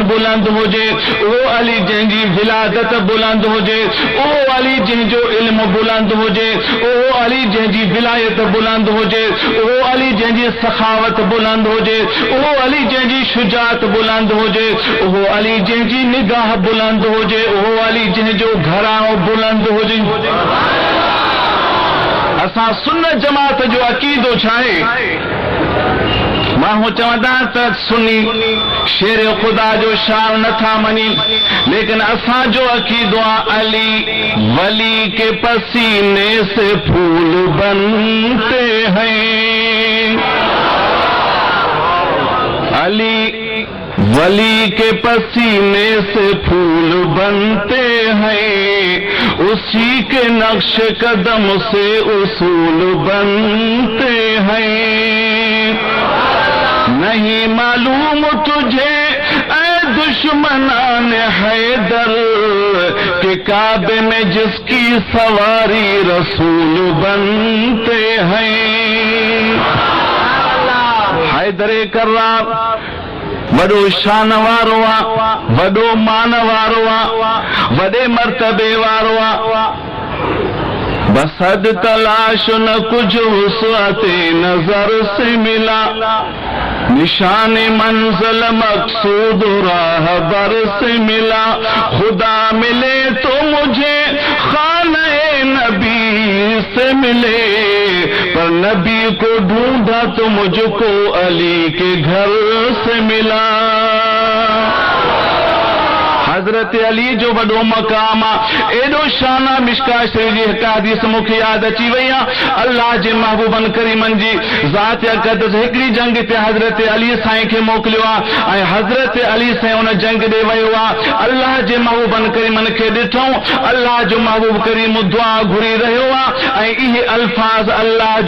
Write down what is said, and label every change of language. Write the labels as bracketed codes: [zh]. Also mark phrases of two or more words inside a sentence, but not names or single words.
[sd] बुलंद हुजे वो अली जंहिंजी विलादत बुलंद हुजे वो अली जंहिंजो इल्म बुलंद हुजे वो अली जंहिंजी विलायत बुलंद हुजे वो अली जंहिंजी सखावत बुलंद हुजे वो अली जंहिंजी शुजात बुलंद हुजे वो अली जंहिंजी निगाह बुलंद हुजे वो अली जंहिंजो घराणो बुलंद हुजे असां सुन्नत जमात जो अकीदो छा आहे माण्हू चवंदा त सुन्नी शेर खुदा जो शान नथा मञी लेकिन असांजो अकीदो आहे [ur] علی ولی کے پسینے سے پھول بنتے ہیں علی ولی کے پسینے سے پھول بنتے ہیں اسی کے نقش قدم سے اصول بنتے ہیں نہیں معلوم تجھے اے دشمنان حیدر کے کعبے میں جس کی سواری رسول بنتے ہیں [sd] हैदर कर्रार वडो शान वारो आहे वडो मान वारो आहे वडे मर्तबे वारो आहे [ur] بصد تلاش نہ کچھ وسعت نظر سے ملا نشان منزل مقصود راہ بر سے ملا خدا ملے تو مجھے خانہ نبی سے ملے پر نبی کو ڈھونڈا تو مجھ کو علی کے گھر سے ملا [sd] हजरत अली जो वडो मकाम एडो शाना मिशका शरीफ जी हिक हदीस मुखे याद अची वई अल्लाह जे महबूबन करीमन जी ज़ात अक़दस हिकड़ी जंग ते हजरत अली साईं खे मोकिलियो ऐं हजरत अली साईं उन जंग ॾे वियो अल्लाह जे महबूबन करीमन खे ॾिठऊं अल्लाह जो महबूब करीम दुआ घुरी रहियो ऐं इहे अल्फाज अल्लाह जो